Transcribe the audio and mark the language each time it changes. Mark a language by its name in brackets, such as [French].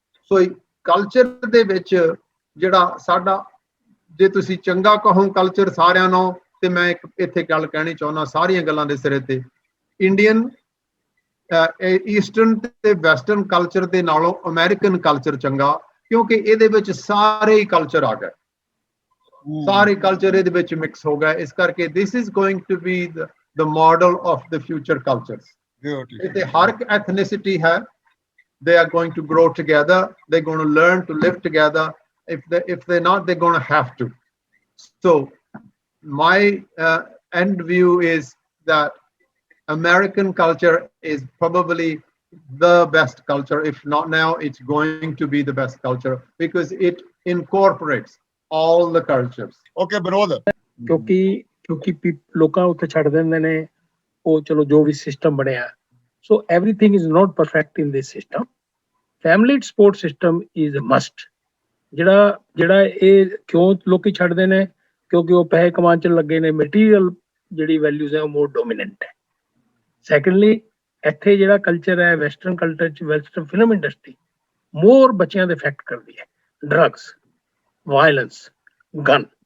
[Punjabi] ਸੋ culture ਦੇ ਵਿੱਚ ਜਿਹੜਾ ਸਾਡਾ, ਜੇ ਤੁਸੀਂ ਚੰਗਾ ਕਹੋ ਕਲਚਰ ਸਾਰਿਆਂ ਨੂੰ, ਤੇ ਮੈਂ ਇੱਕ ਇੱਥੇ ਗੱਲ ਕਹਿਣੀ ਚਾਹੁੰਦਾ ਸਾਰੀਆਂ ਗੱਲਾਂ ਦੇ ਸਿਰੇ ਤੇ, ਇੰਡੀਅਨ ਈਸਟਰਨ ਤੇ ਵੈਸਟਰਨ ਕਲਚਰ ਦੇ ਨਾਲੋਂ ਅਮਰੀਕਨ ਕਲਚਰ ਚੰਗਾ, ਕਿਉਂਕਿ ਇਹਦੇ ਵਿੱਚ ਸਾਰੇ ਹੀ ਕਲਚਰ ਆ ਗਏ, ਸਾਰੇ ਕਲਚਰ ਇਹਦੇ ਵਿੱਚ ਮਿਕਸ ਹੋ ਗਏ। ਇਸ ਕਰਕੇ [English] This is going to be the model of the future cultures. [Punjabi] ਇੱਥੇ ਹਰ ਇੱਕ ਐਥਨਿਸਿਟੀ ਹੈ, [English] they are going to grow together, they're going to learn to live together. If they're not, they're going to have to. So my end view is that American culture is probably the best culture. If not now, it's going to be the best culture because it incorporates all the cultures. Okay, Vinod. [Punjabi] ਕਿਉਂਕਿ ਲੋਕਾਂ ਉੱਥੇ ਛੱਡ ਦਿੰਦੇ ਨੇ, ਉਹ ਚਲੋ ਜੋ ਵੀ system ਬਣਿਆ। [English] So everything is not perfect in this system. Family support system is a must. [Punjabi] ਜਿਹੜਾ ਇਹ ਕਿਉਂ ਲੋਕੀ ਛੱਡਦੇ ਨੇ, ਕਿਉਂਕਿ ਉਹ ਪੈਸੇ ਕਮਾਉਣ ਚ ਲੱਗੇ ਨੇ, ਮਟੀਰੀਅਲ ਜਿਹੜੀ ਵੈਲਿਊਜ਼ ਹੈ ਉਹ [English] more dominant [Punjabi] ਹੈ। ਸੈਕੰਡਲੀ, ਇੱਥੇ ਜਿਹੜਾ ਕਲਚਰ ਹੈ ਵੈਸਟਰਨ ਕਲਚਰ ਚ, ਵੈਸਟਰਨ ਫਿਲਮ ਇੰਡਸਟਰੀ ਮੋਰ ਬੱਚਿਆਂ ਦੇ ਇਫੈਕਟ ਕਰਦੀ ਹੈ। [English] Drugs, violence, gun.